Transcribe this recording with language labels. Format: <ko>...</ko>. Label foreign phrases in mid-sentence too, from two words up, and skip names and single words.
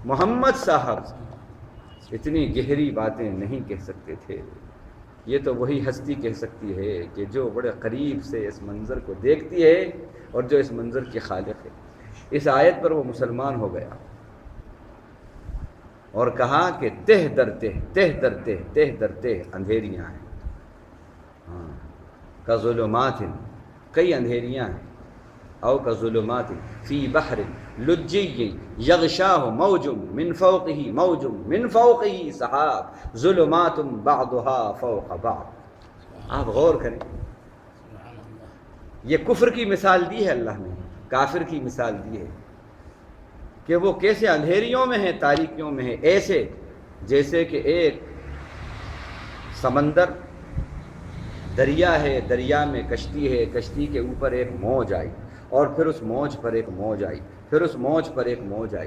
<ur>محمد صاحب اتنی گہری باتیں نہیں کہہ سکتے تھے، یہ تو وہی ہستی کہہ سکتی ہے کہ جو بڑے قریب سے اس منظر کو دیکھتی ہے اور جو اس منظر کی خالق ہے۔ اس آیت پر وہ مسلمان ہو گیا اور کہا کہ تہ در تہ، تہ در تہ، تہ در تہ اندھیریاں ہیں، ہاں کظلمات، کئی اندھیریاں ہیں،</ur> <ar>او کظلمات فی بحر لجی یغشاہ موج من فوقہ، موج من فوقہ سحاب ظلمات بعضها فوق بعض۔</ar> <ur>آپ غور کریں، یہ کفر کی مثال دی ہے اللہ نے، کافر کی مثال دی ہے کہ وہ کیسے اندھیریوں میں ہیں، تاریکیوں میں ہیں، ایسے جیسے کہ ایک سمندر دریا ہے، دریا میں کشتی ہے، کشتی کے اوپر ایک موج آئی، اور پھر اس موج پر ایک موج آئی، پھر اس موج پر ایک موج آئی۔</ur>